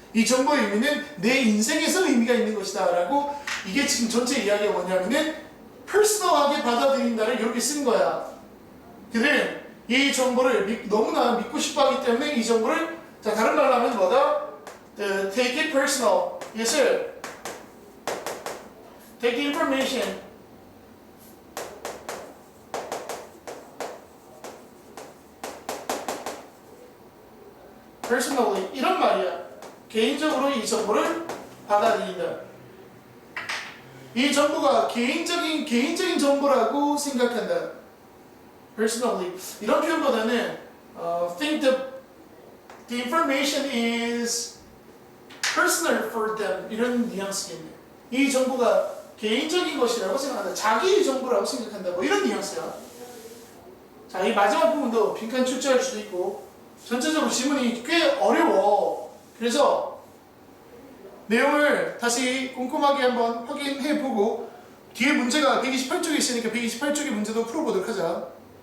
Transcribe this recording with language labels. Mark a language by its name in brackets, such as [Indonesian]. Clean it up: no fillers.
[Korean] 이 정보의 의미는 내 인생에서 의미가 있는 것이다 라고. 이게 지금 전체 이야기가 뭐냐면은 퍼스널하게 받아들인다를 이렇게 쓴 거야. 그들은 이 정보를 너무나 믿고 싶어 하기 때문에 이 정보를, 자, 다른 말로 하면 뭐다? [English] Take it personal. [Korean] 이것을 [English] take the information, personally, [Korean] 이런 말이야. 개인적으로 이 정보를 받아들인다. 이 정보가 개인적인 정보라고 생각한다. [English] personally. [Korean] 이런 표현보다는 [English] think the information is personal for them. [Korean] 이런 뉘앙스겠네. 이 정보가 개인적인 것이라고 생각한다. 자기 정보라고 생각한다. 뭐 이런 뉘앙스야. 자, 이 마지막 부분도 빈칸 출제할 수도 있고, 전체적으로 지문이 꽤 어려워. 그래서 내용을 다시 꼼꼼하게 한번 확인해보고 뒤에 문제가 128쪽에 있으니까 128쪽의 문제도 풀어보도록 하자.